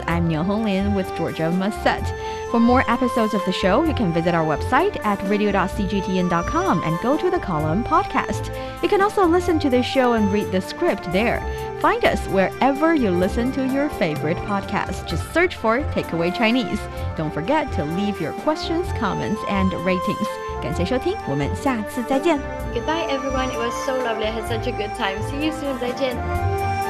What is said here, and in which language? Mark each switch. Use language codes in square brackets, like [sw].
[en] I'm Niu Honglin with Georgia Massette. For more episodes of the show, you can visit our website at radio.cgtn.com and go to the column podcast. You can also listen to the show and read the script there. Find us wherever you listen to your favorite podcast. Just search for Takeaway Chinese. Don't forget to leave your questions, comments, and ratings. [zh] 感谢收听，我们下次再见。 [en] Goodbye everyone, it was so lovely. I had such a good time. See you soon. 再见。